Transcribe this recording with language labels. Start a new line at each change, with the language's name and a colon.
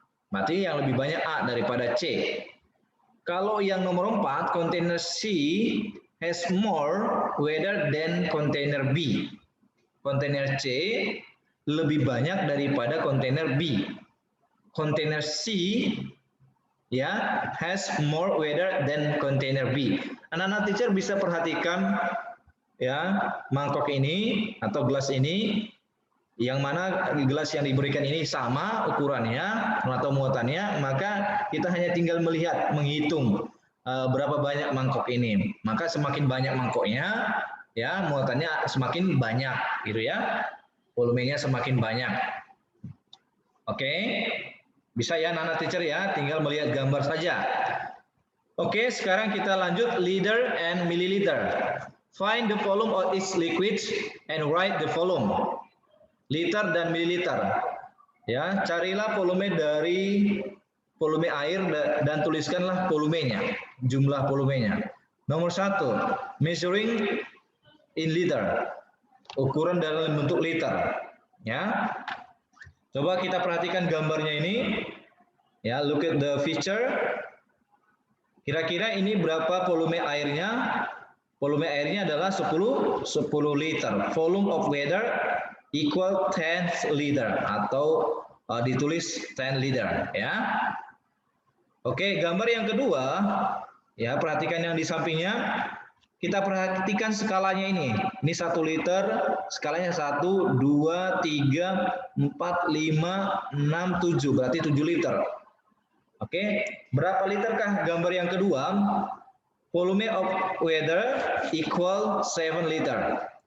Indonesian: Berarti yang lebih banyak A daripada C. Kalau yang nomor 4, kontainer C
English: has more water than
Indonesian: kontainer B. Kontainer C lebih banyak daripada kontainer B.
English: Kontainer C ya has more water than container B.
Indonesian: Anak-anak teacher bisa perhatikan ya mangkok ini atau gelas ini, yang mana gelas yang diberikan ini sama ukurannya atau muatannya, maka kita hanya tinggal menghitung berapa banyak mangkok ini. Maka semakin banyak mangkoknya ya muatannya semakin banyak gitu ya, volumenya semakin banyak. Oke. Bisa ya anak-anak teacher ya, tinggal melihat gambar saja. Oke, sekarang kita lanjut liter and milliliter.
English: Find the volume of each liquid and write the volume.
Indonesian: Liter dan mililiter. Ya, carilah volume dari volume air dan tuliskanlah volumenya, jumlah volumenya.
English: Nomor 1, measuring in liter.
Indonesian: Ukuran dalam bentuk liter. Ya. Coba kita perhatikan gambarnya ini. Ya,
English: look at the picture.
Indonesian: Kira-kira ini berapa volume airnya? Volume airnya adalah 10 liter.
English: Volume of water equal 10 liter
Indonesian: atau ditulis 10 liter ya. Oke, gambar yang kedua ya, perhatikan yang di sampingnya. Kita perhatikan skalanya ini. Ini 1 liter, skalanya 1, 2, 3, 4, 5, 6, 7. Berarti 7 liter. Oke, berapa literkah gambar yang kedua?
English: Volume of water equal 7 liter.